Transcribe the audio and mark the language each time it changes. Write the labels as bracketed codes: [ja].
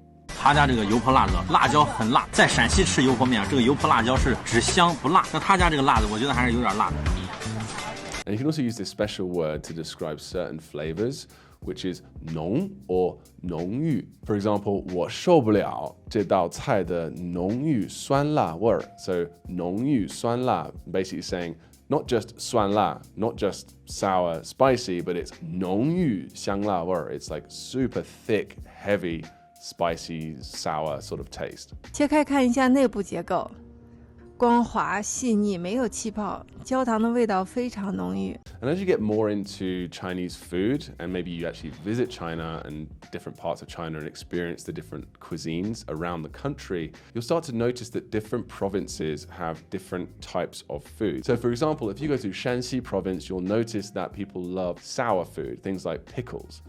[zh] 他家这个油泼辣子，辣椒很辣。在陕西吃油泼面，这个油泼辣椒是只香不辣。那他家这个辣子，我觉得还是有点辣的。 [en] And you can also use this special word to describe certain flavors, which is 浓 or 浓郁. For example, [zh] 我受不了这道菜的浓郁酸辣味儿. [en] So 浓郁酸辣, basically saying not just 酸辣, not just sour, spicy, but it's 浓郁香辣味儿. It's like super thick, heavy, spicy, sour sort of taste. [zh] 切开看一下内部结构。光滑细腻，没有气泡，焦糖的味道非常浓郁。 [en] And as you get more into Chinese food, and maybe you actually visit China and different parts of China and experience the different cuisines around the country, you'll start to notice that different provinces have different types of food. So for example, if you go to Shanxi province, you'll notice that people love sour food, things like pickles.